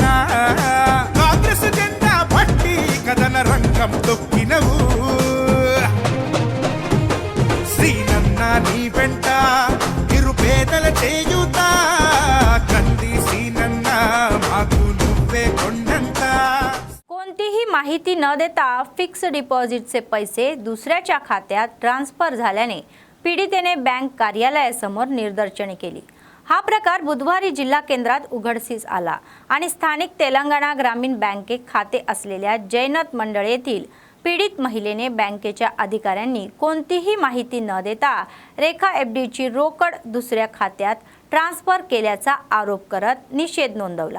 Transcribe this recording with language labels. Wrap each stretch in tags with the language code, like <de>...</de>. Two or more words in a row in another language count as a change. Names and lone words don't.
<te>కాంగ్రెస్ జెండా పట్టి కథన రంగం తొక్కిన కొండంత నిరుపేదల చేయుత కంది సీనన్న మాకు నువ్వే కొండంత.</te> <mr>कोणतीही माहिती न देता</mr> <en>fix deposit</en> <mr>पैसे दुसऱ्याच्या खात्यात ट्रान्सफर झाल्याने पीडितेने बँक कार्यालयासमोर निदर्शने केली. हा प्रकार बुधवारी जिल्हा केंद्रात उघडकीस आला आणि स्थानिक तेलंगणा ग्रामीण बँकेत खाते असलेल्या जयनत मंडळ येथील पीडित महिलेने बँकेच्या अधिकाऱ्यांनी कोणतीही माहिती न देता रेखा एफडीची रोकड दुसऱ्या खात्यात ट्रान्सफर केल्याचा आरोप करत निषेध नोंदवला.</mr>